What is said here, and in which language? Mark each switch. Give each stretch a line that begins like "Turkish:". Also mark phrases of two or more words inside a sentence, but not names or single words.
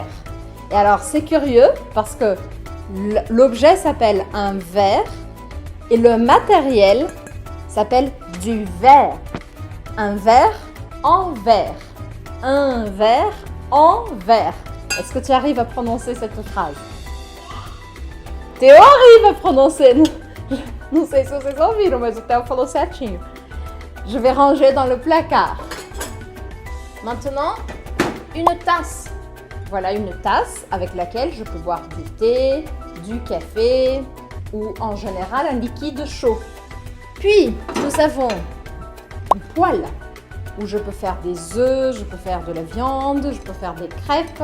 French: Et alors, c'est curieux parce que l'objet s'appelle un verre et le matériel s'appelle du verre. Un verre en verre. Un verre en verre. Est-ce que tu arrives à prononcer cette phrase? Théo arrive à prononcer.
Portuguese: Não sei se vocês ouviram, mas o Theo falou certinho.
French: Je vais ranger dans le placard. Maintenant, une tasse. Voilà une tasse avec laquelle je peux boire du thé, du café ou en général un liquide chaud. Puis, nous avons une poêle où je peux faire des œufs, je peux faire de la viande, je peux faire des crêpes.